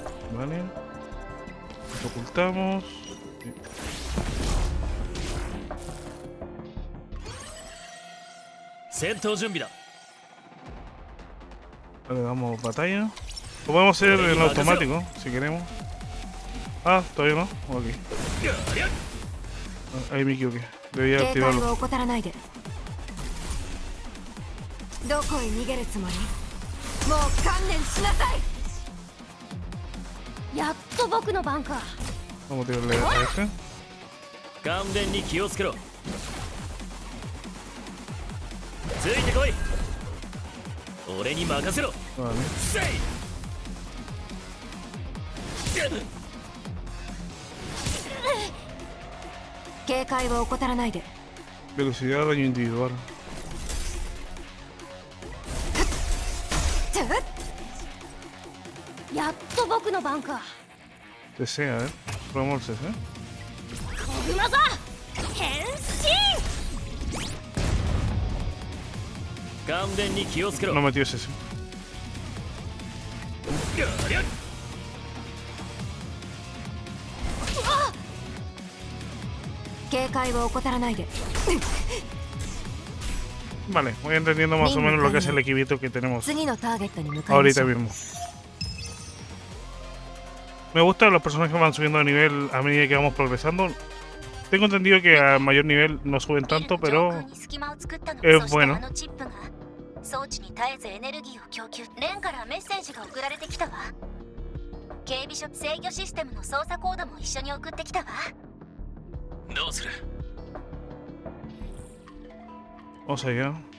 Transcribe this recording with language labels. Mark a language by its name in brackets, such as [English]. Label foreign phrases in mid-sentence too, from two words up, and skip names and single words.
[Spanish] Vale. Lo ocultamos. Vale, damos batalla. Lo podemos hacer en automático, si queremos. Ah, todavía no. Ok. Ah, ahí me equivoqué. Debía activarlo. [Japanese] どこへ逃げるつもり？もう観念しなさい。やっと僕の番か。 [Spanish] Vamos a tirarle a este. [Japanese] 勘弁に気をつけろ。ついてこい。俺に任せろ。 [Spanish] Vale. [Japanese] せい。警戒を怠らないで。 [Spanish] Velocidad, daño individual. Desea, probamos el CC. [Japanese] 勘弁に気をつけろ。 [Spanish] No metió CC. [Japanese] 警戒を怠らないで。 [Spanish] Vale, voy entendiendo más o menos lo que es el equipito que tenemos [Japanese] 次のターゲットに向かいまし [Spanish] ahorita [Japanese] ょう。 [Spanish] mismo. Me gustan los personajes que van subiendo de nivel a medida que vamos progresando. Tengo entendido que a mayor nivel no suben tanto, pero es bueno. [Japanese] 装置に絶えずエネルギーを供給。レンからメッセージが送られてきたわ。警備所制御システムの操作コードも一緒に送ってきたわ。どうする？ [Spanish] Vamos allá.